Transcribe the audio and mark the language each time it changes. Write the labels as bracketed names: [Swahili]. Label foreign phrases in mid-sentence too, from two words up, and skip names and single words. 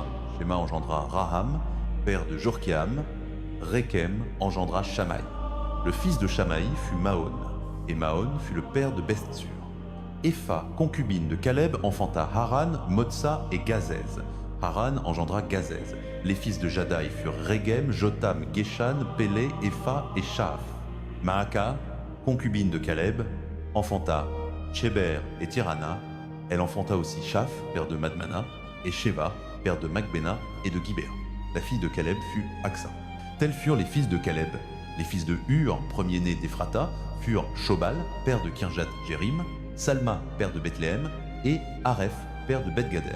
[French] Shéma engendra Raham, père de Jorkéam. Rékem engendra Shamaï. Le fils de Shamaï fut Maon, et Maon fut le père de Bestsur. Epha, concubine de Caleb, enfanta Haran, Motsa et Gazez. Haran engendra Gazez. Les fils de Jadaï furent Régem, Jotam, Geshan, Pélé, Epha et Shaaf. Maaka, concubine de Caleb, enfanta Tchéber et Tirana. Elle enfanta aussi Shaph, père de Madmana, et Sheva, père de Macbena et de Gibéa. La fille de Caleb fut Aksa. Tels furent les fils de Caleb. Les fils de Hur, premier-né d'Ephrata, furent Shobal, père de Kirjat Jérim, Salma, père de Bethléem, et Areph, père de Beth-Gader.